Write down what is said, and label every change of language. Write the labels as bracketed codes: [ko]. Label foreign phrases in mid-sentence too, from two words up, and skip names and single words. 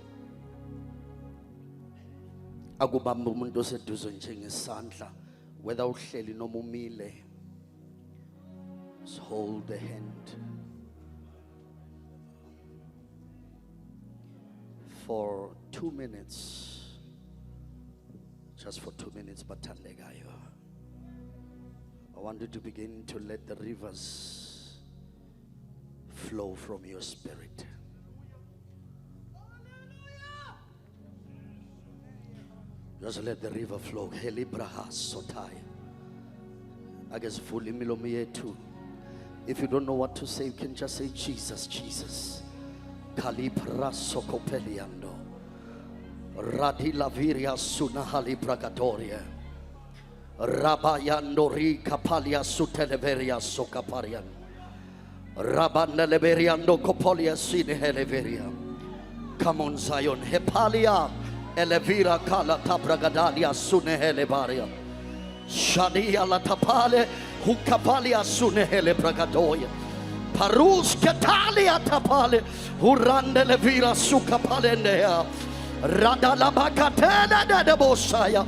[zu] Akubamba umuntu oseduze nje ngesandla whether uhleli noma umile. [en] Just hold the hand for 2 minutes. Just for 2 minutes, Batandekayo. I want you to begin to let the rivers flow from your spirit. Just let the river flow. Helibraha sotai. I guess fully milomiye too. If you don't know what to say, you can just say Jesus, Jesus. Kalibra sokopeliando. Radila viria suna halibragatoria. Rabayando ri kapalia suteleveria sokaparian. Rabaneleveriando copolia sine heleveria. Come on Zion. Hepalia. Elevira kala tabragadalia sune helebaria. Shadia la tapale hukapalia sune hele bragadoya. Parus katalia tapale hurande levira sukapalendea. Rada la bakatena de bosaya.